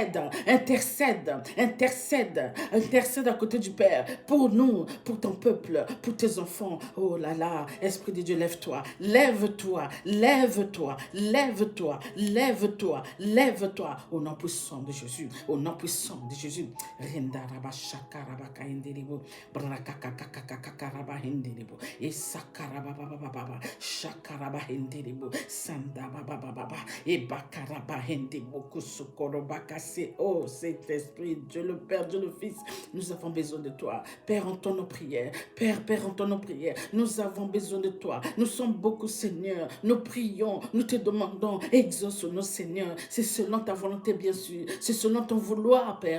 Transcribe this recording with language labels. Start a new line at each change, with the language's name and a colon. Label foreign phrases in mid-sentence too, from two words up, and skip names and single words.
French: intercède, intercède, intercède à côté du Père, pour nous, pour ton peuple, pour tes enfants. Oh là là, Esprit de Dieu, lève-toi, lève-toi, lève-toi, lève-toi, lève-toi, lève-toi, au nom puissant de Jésus, au nom puissant de Jésus. Rindaraba shakaraba kaindiribo, brakakakakakakaraba hindiribo, et sakaraba baba, shakaraba hindiribo, sandaba baba, et bakaraba hindiribo, kusukoroba kase. Oh, Saint-Esprit, Dieu le Père, Dieu le Fils, nous avons besoin de toi. Père, entends nos prières. Père, entends nos prières. Nous avons besoin de toi. Nous sommes beaucoup, Seigneur. Nous prions, nous te demandons, exauce-nous, Seigneur. C'est selon ta volonté, bien sûr. C'est selon ton vouloir, Père.